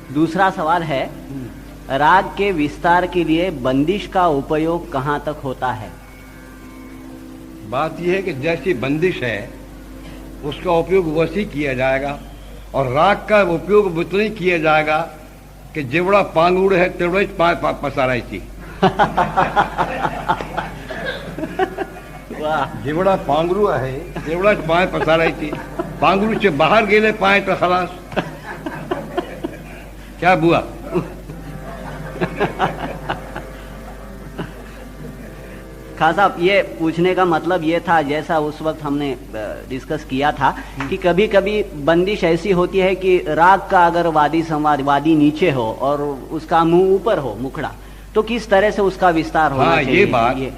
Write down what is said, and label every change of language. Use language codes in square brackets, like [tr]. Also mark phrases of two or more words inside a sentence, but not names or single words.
[hi] दूसरा सवाल है, राग के विस्तार के लिए बंदिश का उपयोग कहाँ तक होता है? बात यह है कि जैसी बंदिश है उसका उपयोग वैसे किया जाएगा, और राग का उपयोग उतना ही किया जाएगा कि [mr] जेवड़ा पांगुड़ है तेवड़ा पसाराई थी। जेवड़ा पांगरू है तेवड़ा पाय पसाराई थी, पांगरू से बाहर गेले पाए तो खलास। [hi] क्या बुआ? खान साहब, ये पूछने का मतलब ये था, जैसा उस वक्त हमने डिस्कस किया था कि कभी कभी बंदिश ऐसी होती है कि राग का अगर वादी संवाद वादी नीचे हो और उसका मुंह ऊपर हो, मुखड़ा, तो किस तरह से उसका विस्तार होना चाहिए?